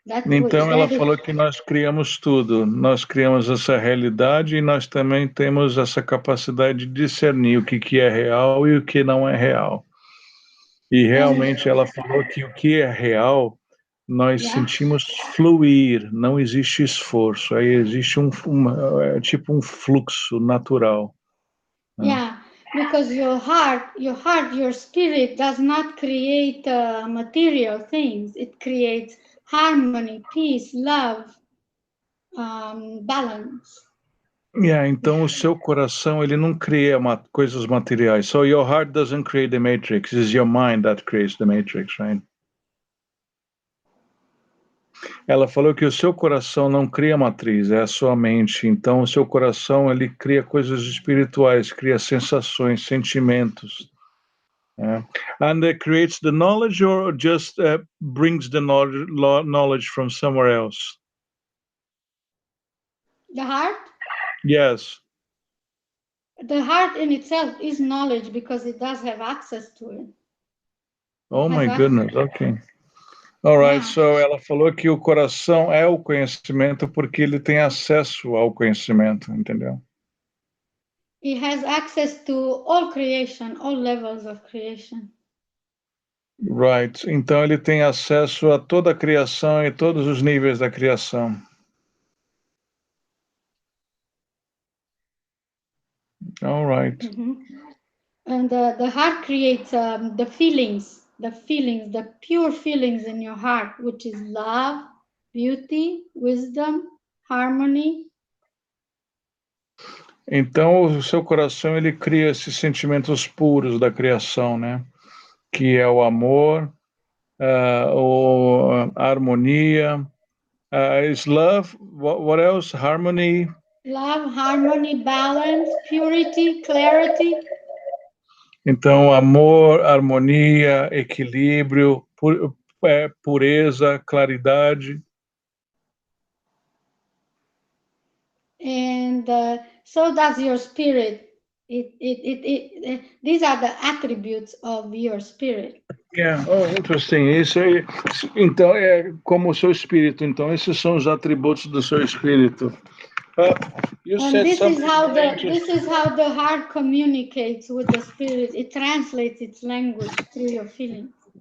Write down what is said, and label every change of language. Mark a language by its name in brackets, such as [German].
[Portuguese] Então ela falou que nós criamos tudo, nós criamos essa realidade e nós também temos essa capacidade de discernir o que é real e o que não é real. E realmente ela falou que o que é real nós sentimos fluir, não existe esforço, aí existe tipo um fluxo natural. [English] Yeah, because your spirit does not create material things. It creates harmony, peace, love, balance. [Portuguese] Yeah, então o seu coração ele não cria coisas materiais. [English] So your heart doesn't create the matrix. It's your mind that creates the matrix, right? [Portuguese] Ela falou que o seu coração não cria matriz, é a sua mente. Então, o seu coração, ele cria coisas espirituais, cria sensações, sentimentos. [English] And it creates the knowledge or just brings the knowledge from somewhere else? The heart? Yes. The heart in itself is knowledge because it does have access to it. Oh my goodness, okay. All right, so [Portuguese] ela falou que o coração é o conhecimento porque ele tem acesso ao conhecimento, entendeu? [English] It has access to all creation, all levels of creation. [Portuguese] Right, então ele tem acesso a toda a criação e todos os níveis da criação. [English] All right. And the heart creates the feelings, the pure feelings in your heart, which is love, beauty, wisdom, harmony. [Portuguese] Então o seu coração ele cria esses sentimentos puros da criação, né? Que é o amor, a harmonia, [English] is love. What else? Harmony. Love, harmony, balance, purity, clarity. [Portuguese] Então, amor, harmonia, equilíbrio, pureza, claridade. [English] And so does your spirit. These are the attributes of your spirit. Yeah, oh, interesting. [Portuguese] Isso aí, então é como o seu espírito. Então, esses são os atributos do seu espírito. [English] And this is how the heart communicates with the spirit. It translates its language through your feelings.